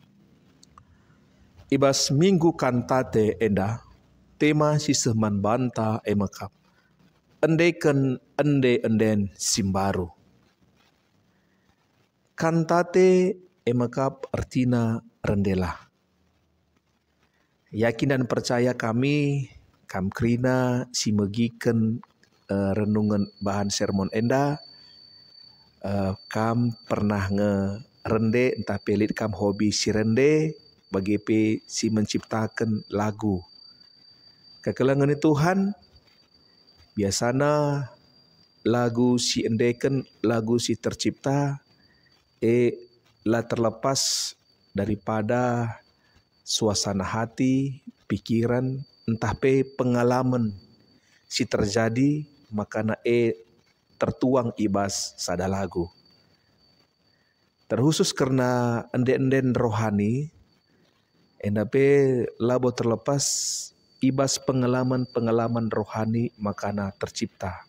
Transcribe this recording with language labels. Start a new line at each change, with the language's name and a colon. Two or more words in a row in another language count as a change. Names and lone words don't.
Batak Karo: Ibas minggu kantate enda tema si seman banta emakap. Endeken ende-enden simbaru. Kantate emakap artina rendela.
Indonesian: Yakin dan percaya
Batak Karo: kami kam krina si megiken renungan bahan sermon enda. Kam pernah ngerende entah pelit kam hobi si rende bagepe si
Indonesian: menciptakan lagu.
Batak Karo: Kekelengan Tuhan biasana lagu si endeken lagu si tercipta lah
Indonesian: terlepas daripada suasana hati, pikiran,
Batak Karo: entah pe pengalaman si terjadi makana tertuang ibas sada lagu.
Indonesian: Terkhusus karena
Batak Karo: ende-enden rohani endape labo terlepas ibas pengalaman-pengalaman rohani makana tercipta.